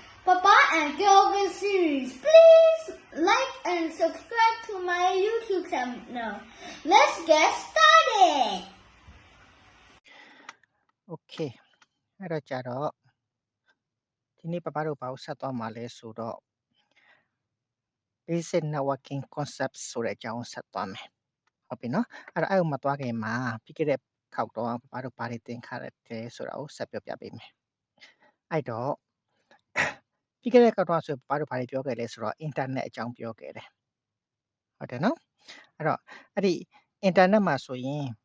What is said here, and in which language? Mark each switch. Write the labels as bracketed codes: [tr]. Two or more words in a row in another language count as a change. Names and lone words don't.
[en] Papa and Kelvin series. Please like and subscribe to my YouTube channel. Let's get started. [my] Okay အဲ့တော့ကြတော့ဒီနေ့ပပတို့ဘာကိုဆက်သွားမှာလဲဆိုတော့ [en] basic networking concept [my] ဆိုတဲ့အကြောင်းဆက်သွားမယ်ဟုတ်ပြီနော်အဲ့တော့အဲ့ကိုမသွားခင်မှာပြီးခဲ့တဲ့ခေါက်တော့ပပတို့ဘာတွေသင်ခါရတယ်ဆိုတာကိုဆက်ပြောပြပေးမယ်အဲ့တော့ပြီးခဲ့တဲ့ခေါက်တော့ဆိုပပတို့ဘာတွေပြောခဲ့လဲဆိုတော့ internet အကြောင်းပြောခဲ့တယ်ဟုတ်တယ်နော်အဲ့တော့အဲ့ဒီ internet မှာဆိုရင်